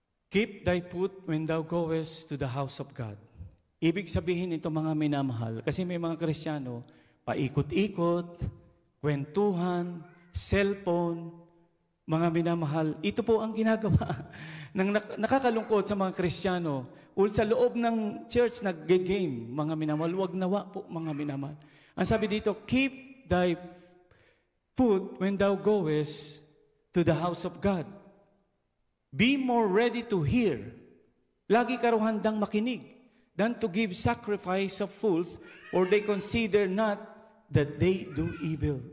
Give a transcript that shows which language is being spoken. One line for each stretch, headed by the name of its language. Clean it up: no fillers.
English: Keep thy foot when thou goest to the house of God.
Filipino: Ibig sabihin ito, mga minamahal, kasi may mga Kristiyano, paikot-ikot, kwentuhan, cellphone, mga minamahal, ito po ang ginagawa ng nakakalungkot sa mga Kristiyano. Sa loob ng church, nag-game, mga minamahal, wag nawa po, mga minamahal. Ang sabi dito,
English: keep thy foot when thou goest to the house of God. Be more ready to hear.
Filipino: Lagi ka raw handang makinig
English: than to give sacrifice of fools, for they consider not that they do evil.